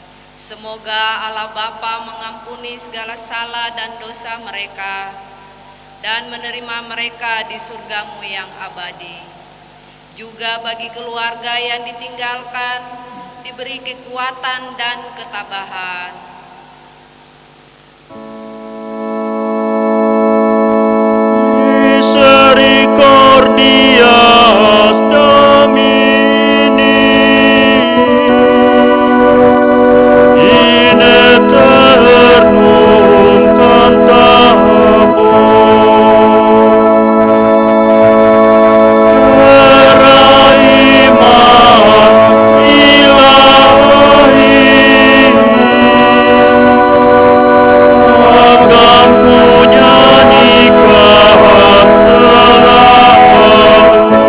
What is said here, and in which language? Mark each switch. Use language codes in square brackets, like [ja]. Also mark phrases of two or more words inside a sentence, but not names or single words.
[id] Semoga Allah Bapa mengampuni segala salah dan dosa mereka, dan menerima mereka di surgamu yang abadi. Juga bagi keluarga yang ditinggalkan, diberi kekuatan dan ketabahan. [la] Misericordias Domini in aeternum cantabor. [id] Rahman Ilahi, agamku nyanyikan selalu.